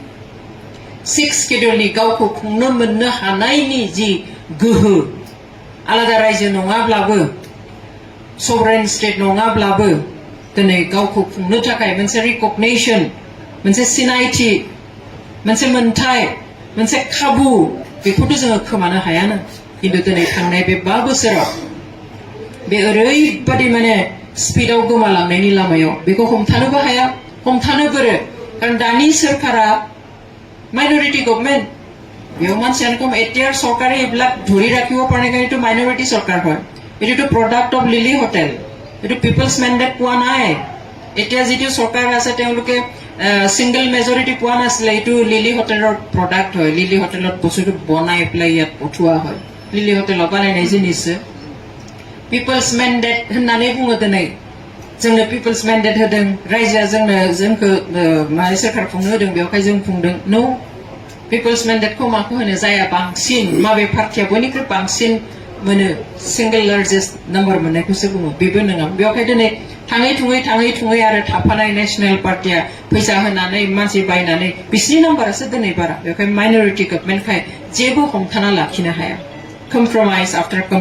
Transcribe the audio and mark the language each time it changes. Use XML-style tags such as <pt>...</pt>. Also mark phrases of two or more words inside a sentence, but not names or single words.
<brx>6 स्केड्युलनि गावखौ खुंनो मोननो हानायनि जि गोहो आलादा रायजो नङाब्लाबो</brx> <en>sovereign state</en> <brx>नङाब्लाबो दिनै गावखौ खुंनो थाखाय मोनसे रिकगनिशन मोनसे सिनायथि मोनसे मोनथाय मोनसे खाबु बेखौथ' जोङो खोमानो हायाना किन्तु दिनै थांनाय बे 5 बोसोराव बे ओरैबादि माने स्पिडआव गोमालांनायनि लामायाव बेखौ हमथानोबो हाया हमथानो बोरो कारण दानि सरकारा</brx> <en>minority government</en> <brx>बेयाव मानसियानो कम</brx> <as>এতিয়াৰ চৰকাৰে এইবিলাক ধৰি ৰাখিব পাৰে কাৰণ এইটো মাইনৰিটি চৰকাৰ হয় এইটো</as> <en>product of</en> <as>লিলি হোটেল এইটো</as> <en>people's mandate</en> <as>পোৱা নাই এতিয়া যিটো চৰকাৰ আছে তেওঁলোকে</as> <en>single majority</en> <as>পোৱা নাছিলে এইটো লিলি হোটেলৰ প্ৰডাক্ট হয় লিলি হোটেলত বস্তুটো বনাই পেলাই ইয়াত পঠোৱা হয় লিলি হোটেলৰ</as> <brx>বানাयनाय जिनिस</brx> <en>people's mandate</en> <brx>होननानै बुङो दिनै जोंनो</brx> <en>people's mandate</en> <brx>होदों रायजोआ जोंखौ माने सोरखार खुंनो होदों बेवहाय जों खुंदों नो</brx> <en>people's mandateखौ</en> <brx>माखौ होनो जाया बांसिन माबे पार्टिया बयनिख्रुइ बांसिन मोनो</brx> <en>single largest number</en> <brx>मोननायखौसो बुङो बेबो नङा बेवहाय दिनै थाङै थुङै आरो थाफानाय नेशनेल पार्टिया फैसा होनानै मानसि बायनानै बिसिनि नाम्बारासो दिनै बारा बेवहाय</brx> <en>minority governmentखाय</en> <brx>जेबो हमथाना लाखिनो हाया</brx> <en>compromise after</en>